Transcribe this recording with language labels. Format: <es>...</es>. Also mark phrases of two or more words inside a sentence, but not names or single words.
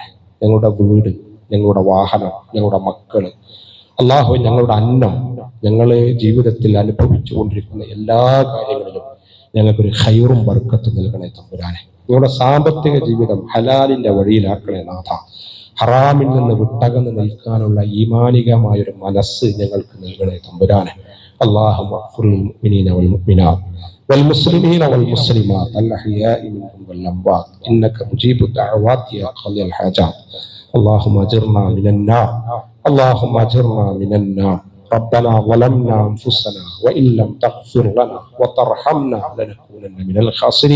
<ml>ഞങ്ങളുടെ വീട്, ഞങ്ങളുടെ വാഹനം, ഞങ്ങളുടെ മക്കള്, അള്ളാഹു, ഞങ്ങളുടെ അന്നം, ഞങ്ങളെ ജീവിതത്തിൽ അനുഭവിച്ചു കൊണ്ടിരിക്കുന്ന എല്ലാ കാര്യങ്ങളിലും ഞങ്ങൾക്കൊരു ഖൈറും ബർക്കത്തും നൽകണേ തമ്പുരാനെ. ഞങ്ങളുടെ സാമ്പത്തിക ജീവിതം ഹലാലിന്റെ വഴിയിലാക്കണേ നാഥ. ഹറാമിൽ നിന്ന് വിട്ടകന്ന് നിൽക്കാനുള്ള ഈമാനികമായൊരു മനസ്സ് ഞങ്ങൾക്ക് നൽകണേ തമ്പുരാനെ.</ml> <ar>اللهم اغفر للمؤمنين والمؤمنات والمسلمين والمسلمات الأحياء منهم والأموات إنك مجيب الدعوات يا قاضي الحاجات. اللهم أجرنا من النار، اللهم أجرنا من النار. ربنا ظلمنا أنفسنا وإن لم تغفر لنا وترحمنا لنكونن من الخاسرين.</ar>